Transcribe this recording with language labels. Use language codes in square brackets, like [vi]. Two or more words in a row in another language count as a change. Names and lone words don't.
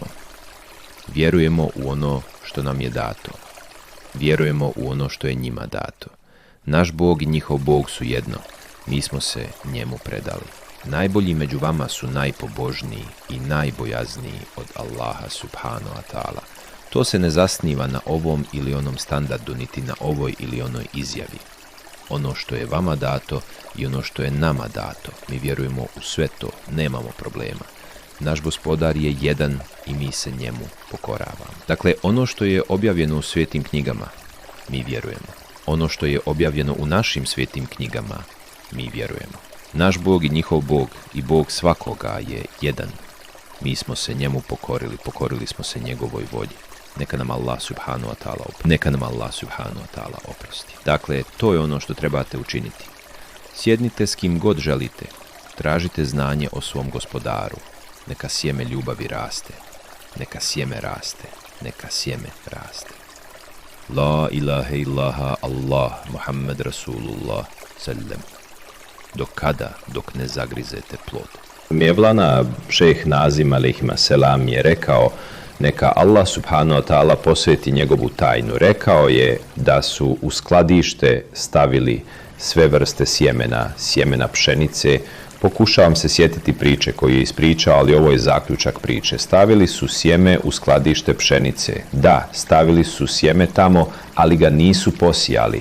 [bs] Vjerujemo u ono što nam je dato. Vjerujemo u ono što je njima dato. Naš Bog i njihov Bog su jedno. Mi smo se njemu predali. Najbolji među vama su najpobožniji i najbojazniji od Allaha [ar] سبحانه وتعالى. [bs] To se ne zasniva na ovom ili onom standardu, niti na ovoj ili onoj izjavi. Ono što je vama dato i ono što je nama dato. Mi vjerujemo u sve to, nemamo problema. Naš gospodar je jedan i mi se njemu pokoravamo. Dakle, ono što je objavljeno u svetim knjigama, mi vjerujemo. Ono što je objavljeno u našim svetim knjigama, mi vjerujemo. Naš Bog i njihov Bog i Bog svakoga je jedan. Mi smo se njemu pokorili smo se njegovoj volji. Neka nam Allah [ar] سبحانه وتعالى [bs] oprosti. Dakle, to je ono što trebate učiniti. Sjednite s kim god želite. Tražite znanje o svom gospodaru. Neka sjeme ljubavi raste. Neka sjeme raste. Neka sjeme raste. [ar] لا إله إلا الله محمد رسول الله سلم. [bs] Do kada, dok ne zagrizete plod? Mevlana šejh Nazim [ar] عليه السلام [bs] je rekao: neka Allah [ar] سبحانه وتعالى [bs] posveti njegovu tajnu. Rekao je da su u skladište stavili sve vrste sjemena pšenice. Pokušavam se sjetiti priče koju je ispričao, ali ovo je zaključak priče. Stavili su sjeme u skladište pšenice. Da, stavili su sjeme tamo, ali ga nisu posijali.